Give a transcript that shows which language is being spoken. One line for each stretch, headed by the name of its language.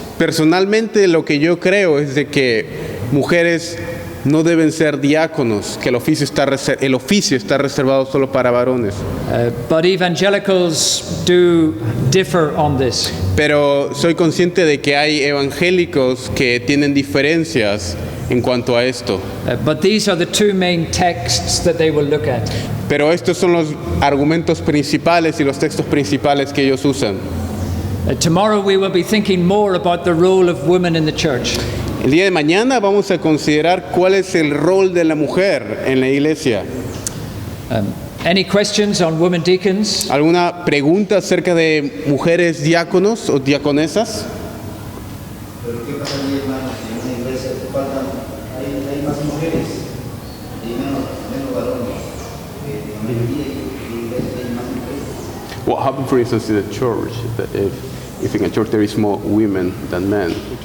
Spanish: Personalmente, lo que yo creo es de que mujeres no deben ser diáconos, que el oficio está reservado solo para varones.
English: But evangelicals do differ on this.
Spanish: Pero soy consciente de que hay evangélicos que tienen diferencias en cuanto a esto.
English: But these are the 2 main texts that they will look at.
Spanish: Pero estos son los argumentos principales y los textos principales que ellos usan.
English: Tomorrow we will be thinking more about the role of women in the church.
Spanish: El día de mañana vamos a considerar cuál es el rol de la mujer en la iglesia.
English: Any questions on women deacons?
Spanish: ¿Alguna pregunta acerca de mujeres diáconos o diaconesas? Pero ¿qué pasaría, hermano, si en una iglesia hay más mujeres y menos varones? En la mayoría de iglesias hay más mujeres.
English: What happened, for instance, in the church, that if in a church there is more women than men?